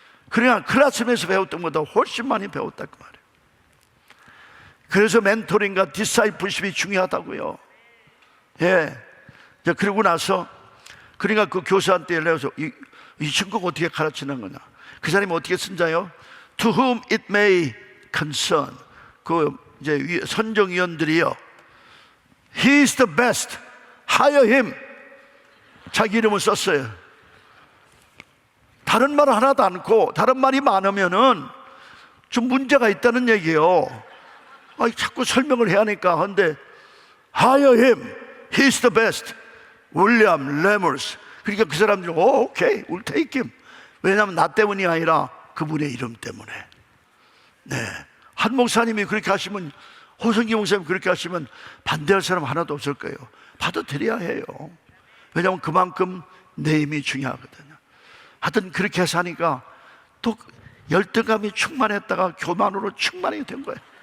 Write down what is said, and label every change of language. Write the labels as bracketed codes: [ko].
[ko] 그러니까 클래스에서 배웠던 것보다 훨씬 많이 배웠다 그 말이에요. 그래서 멘토링과 디사이플십이 중요하다고요. 예. 그러고 나서 그러니까 그 교수한테 연락해서 이 친구가 어떻게 가르치는 거냐. 그 사람이 어떻게 쓴자요? [en] To whom it may concern. [ko] 그 이제 선정위원들이요, [en] He is the best. Hire him. [ko] 자기 이름을 썼어요. 다른 말 하나도 않고 다른 말이 많으면은 좀 문제가 있다는 얘기예요. 자꾸 설명을 해야 하니까. [en] 근데 hire him, he's the best, 윌리엄 레머스. [ko] 그러니까 그 사람들은 오케이, [en] we'll take him. [ko] 왜냐하면 나 때문이 아니라 그분의 이름 때문에. 네, 한 목사님이 그렇게 하시면, 호성기 목사님이 그렇게 하시면 반대할 사람 하나도 없을 거예요. 받아들여야 해요. 왜냐하면 그만큼 내 힘이 중요하거든요. 하여튼 그렇게 해서 하니까 또 열등감이 충만했다가 교만으로 충만이 된 거예요.